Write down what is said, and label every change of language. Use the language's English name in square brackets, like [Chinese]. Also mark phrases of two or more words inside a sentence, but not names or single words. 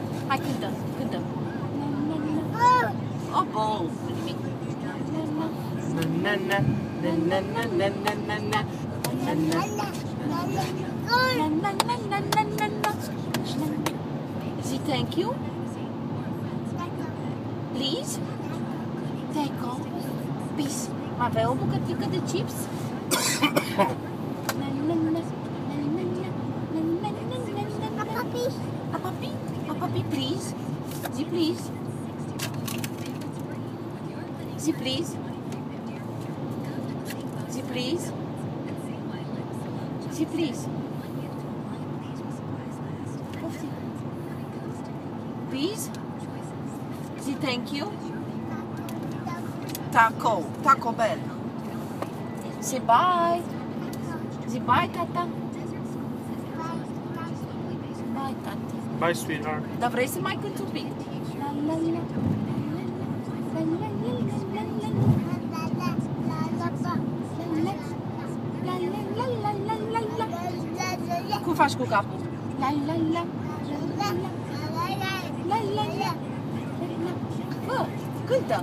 [Romanian] Hai, cântă, cântă. Oh, bun. Nimic. [English] Zi thank you. Please. Take off. Peace. [Romanian] Mai avea o bucățică de chips? [English] Papi, please. Zi please. Zi please. Zi please. Zi please. Please. Zi thank you. Taco Bell. [Romanian] Zi bye. Zi bye, tata. [English] Bye, tati. Bye, sweetheart. [Romanian] Dar vrei să mai cânti un pic? Cum faci cu capul? Bă, cântă!